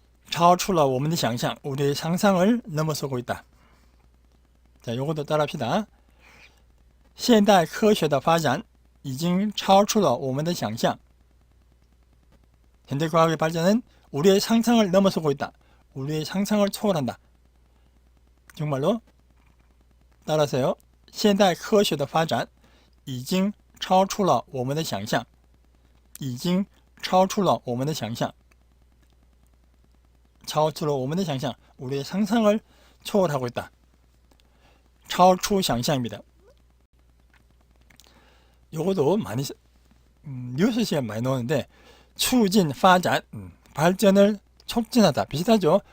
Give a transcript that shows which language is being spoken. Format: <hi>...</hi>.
<zh>超出了我们的想象,</zh> <ko>우리의 상상을 넘어서고 있다. 자, 요것도 따라합시다.</ko> <zh>现代科学的发展已经超出了我们的想象.</zh> <ko>현대과학의 발전은 우리의 상상을 넘어서고 있다. 우리의 상상을 초월한다. 정말로 따라하세요.</ko> <zh>现代科学的发展已经超出了我们的想象. 已经超出了我们的想象. 超出了我们的想象.</zh> <ko>우리의 상상을 초월하고 있다.</ko> <zh>超出想象</zh> <ko>입니다. 요것도 많이 뉴스 시간 많이 나오는데</ko> <zh>促进发展,</zh> <ko>발전을 촉진하다. 비슷하죠?</ko>